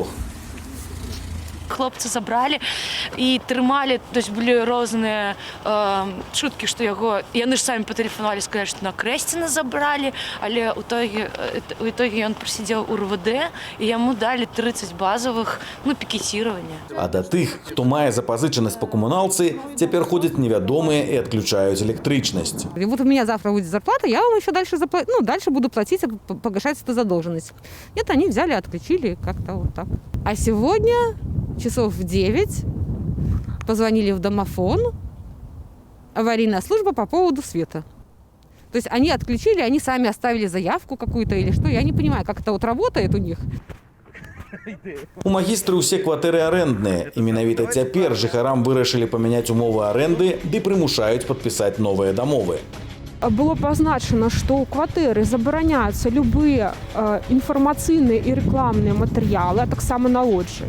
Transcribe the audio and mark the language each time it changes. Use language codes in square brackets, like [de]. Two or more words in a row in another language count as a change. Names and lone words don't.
[be] Хлопцы забралі і трымалі, [ru] то есть [be] былі розныя чуткі, што яны ж самі патэлефанавалі, сказалі, што на Крэсціна забралі, але [ru] у итоге [be] ён прасидзеў у РВД і яму далі 30 базовых пікеціравання. А да тых, хто мае запазычанасць па камуналцы, цяпер ходзяць невядомыя і адключаюць электрычнасць. [ru] Вот у меня завтра будет зарплата, я вам еще дальше буду платить, погашать эту задолженность. Нет, они взяли, отключили как-то вот так. А сегодня часов в 9 позвонили в домофон, аварийная служба по поводу света. То есть они отключили, они сами оставили заявку какую-то или что, я не понимаю, как это вот работает у них. [be] У «Магістры» усе кватэры арэндныя, і менавіта цяпер жыхарам вырашылі памяняць умовы арэнды ды прымушаюць падпісаць новыя дамовы. Было пазначана, што ў кватэры забараняюцца любыя інфармацыйныя і рэкламныя матэрыялы, а таксама на лоджыі.